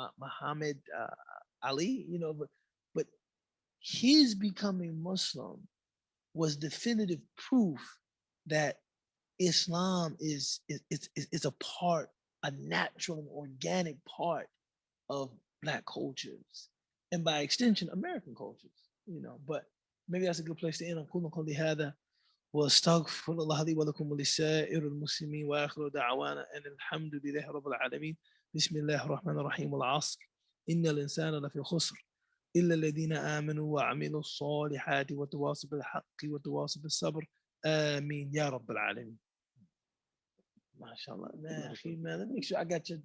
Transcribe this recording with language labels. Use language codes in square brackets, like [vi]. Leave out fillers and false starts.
[en] Muhammad Ali, but his becoming Muslim was definitive proof that Islam is a part, a natural and organic part of Black cultures, and by extension, American cultures. But maybe that's a good place to end. [ar] أقول قولي هذا واستغفر الله لي ولكم ولسائر المسلمين واخر دعوانا ان الحمد لله رب العالمين. بسم الله الرحمن الرحيم. والعصر ان الانسان لفي خسر الا الذين امنوا وعملوا الصالحات وتواصوا بالحق وتواصوا بالصبر. امين يا رب العالمين. ما شاء الله. [en] Man, let me make sure I got your